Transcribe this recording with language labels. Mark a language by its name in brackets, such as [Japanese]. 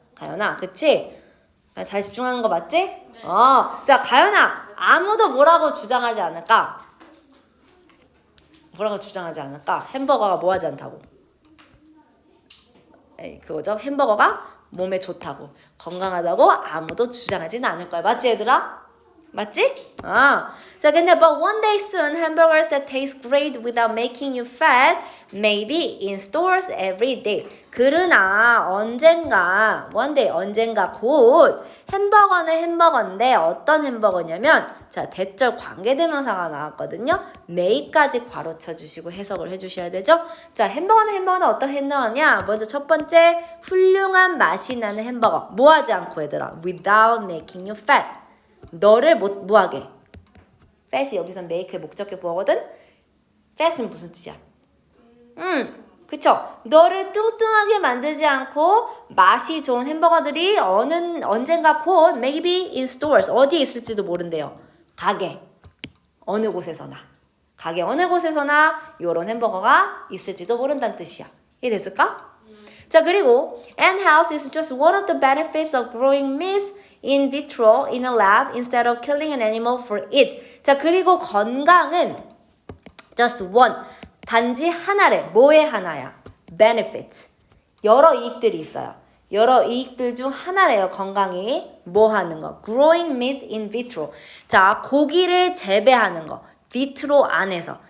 [Korean] 가연아, 그치? 잘 집중하는 거 맞지? 자 가연아, 아무도 뭐라고 주장하지 않을까? 뭐라고 주장하지 않을까? 햄버거가 뭐 하지 않다고? 그거죠. 햄버거가 몸에 좋다고, 건강하다고 아무도 주장하지는 않을 거야. 맞지 얘들아? 맞지? 자 근데 [English] but one day soon hamburgers that taste great without making you fat may be in stores every day. [Korean] 그러나 언젠가 [English] one day [Korean] 언젠가 곧 햄버거는 햄버거인데 어떤 햄버거냐면 자 대절 관계대명사가 나왔거든요. may까지 괄호쳐 주시고 해석을 해주셔야 되죠. 자 햄버거는 어떤 햄버거냐? 먼저 첫 번째 훌륭한 맛이 나는 햄버거. 뭐 하지 않고 얘들아? [English] without making you fat. [Korean] 너를 뭐하게? fat이 여기서 make의 목적격 보거든? fat은 무슨 뜻이야? 그쵸? 너를 뚱뚱하게 만들지 않고 맛이 좋은 햄버거들이 언젠가 곧 [English] maybe in stores [Korean] 어디에 있을지도 모른대요. 가게 어느 곳에서나 가게 어느 곳에서나 요런 햄버거가 있을지도 모른다는 뜻이야. 이해됐을까? 자 그리고 [English] and health is just one of the benefits of growing meat in vitro in a lab instead of killing an animal for it. [Korean] 자 그리고 건강은 [English] just one [Korean] 단지 하나래. 뭐의 하나야? benefit. 여러 이익들이 있어요. 여러 이익들 중 하나래요. 건강이 뭐 하는 거? [English] growing meat in vitro. [Korean] 자 고기를 재배하는 거. 비트로 안에서.